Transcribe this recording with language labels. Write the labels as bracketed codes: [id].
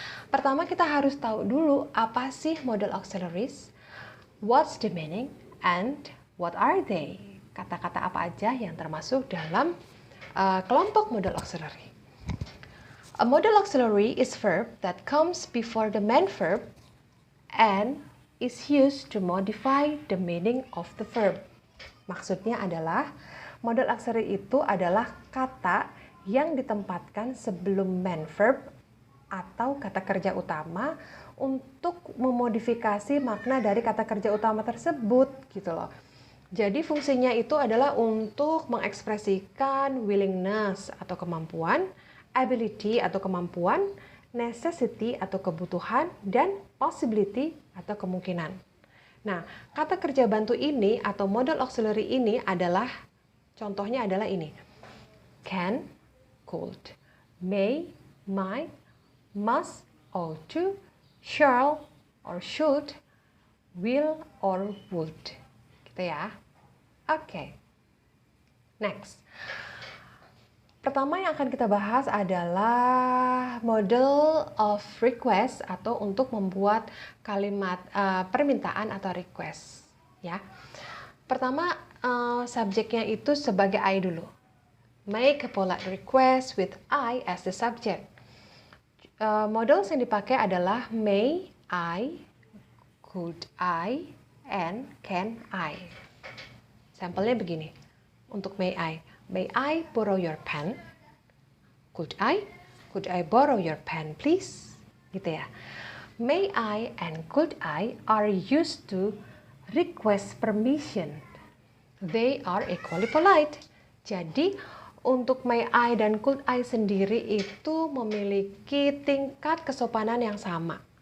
[id] Pertama kita harus tahu dulu apa sih model auxiliaries, what's the meaning, and what are they? Kata-kata apa aja yang termasuk dalam kelompok model auxiliary. [en] A model auxiliary is verb that comes before the main verb and is used to modify the meaning of the verb. [id] Maksudnya adalah model auxiliary itu adalah kata yang ditempatkan sebelum main verb atau kata kerja utama untuk memodifikasi makna dari kata kerja utama tersebut, gitu loh. Jadi fungsinya itu adalah untuk mengekspresikan willingness atau kemampuan, ability atau kemampuan, necessity atau kebutuhan, dan possibility atau kemungkinan. Nah, kata kerja bantu ini atau model auxiliary ini adalah, contohnya adalah ini. [en] Can, could, may, might, must, ought to, shall, or should, will, or would. [id] Gitu ya. Oke. Next. Pertama yang akan kita bahas adalah model of request atau untuk membuat kalimat permintaan atau request, ya. Pertama, subjeknya itu sebagai I dulu. [en] Make a polite request with I as the subject. Models yang dipakai adalah may I, could I, and can I. Sampelnya begini. Untuk may I borrow your pen? Could I borrow your pen, please? Gitu ya. May I and could I are used to request permission. They are equally polite. [id] Jadi, untuk may I dan could I sendiri itu memiliki tingkat kesopanan yang sama.